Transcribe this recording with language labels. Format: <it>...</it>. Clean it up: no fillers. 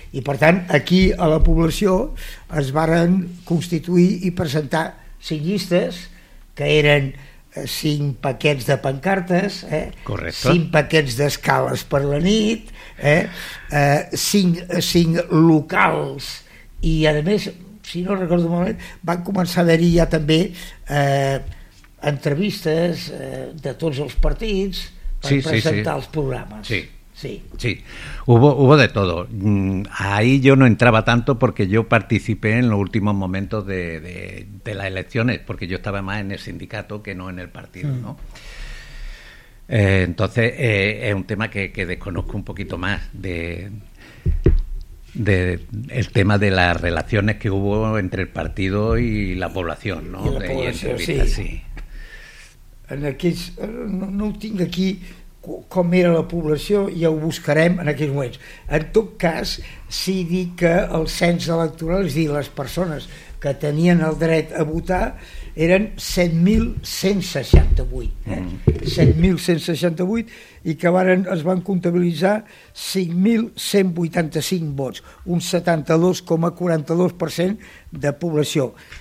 <ca>I per tant, aquí a la població es varen constituir i presentar 5 llistes, que eren 5 paquets de pancartes, 5 paquets d'escales per la nit, 5 locals, i a més, si no recordo malament, van començar a haver-hi ja també entrevistes de tots els partits per, sí, presentar, sí, els programes. Sí. Sí,</ca> <es>sí. Hubo de todo. Ahí yo no entraba tanto porque yo participé en los últimos momentos de las elecciones, porque yo estaba más en el sindicato que no en el partido, ¿no? Entonces, es un tema que desconozco un poquito más de el tema de las relaciones que hubo entre el partido y la población, ¿no? Y la población, sí.</es> <ca>En aquells, no tinc aquí com era la població, ja ho buscarem en aquells moments. En tot cas, si dic que el cens electoral, és a dir, les persones que tenien el dret a votar, eren 7.168, i que es van comptabilitzar 5.185 vots, un 72,42% de població.</ca>